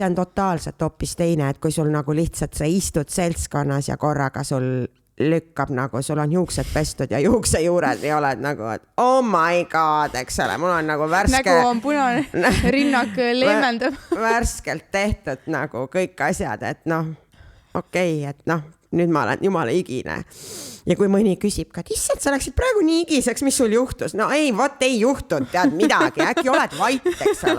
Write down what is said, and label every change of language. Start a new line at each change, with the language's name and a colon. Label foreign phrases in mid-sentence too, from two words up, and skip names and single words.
Estonian: on totaalselt hoopis teine, et kui sul nagu lihtsalt sa istud seltskonnas ja korraga sul lükkab nagu, sul on juuksed pestud ja juuksejuured ja oled nagu, et
English: oh my god,
Estonian: eks ole, mul on nagu värske... Nägu on punane, rinnak leemendab. Värskelt tehtud nagu kõik asjad, et noh, okei, et noh, nüüd ma olen jumala igine. Ja kui mõni küsib ka, et issand, sa läksid praegu nii igiseks, mis sul juhtus? No ei, vot ei juhtunud, tead midagi, äkki oled vait, eks ole.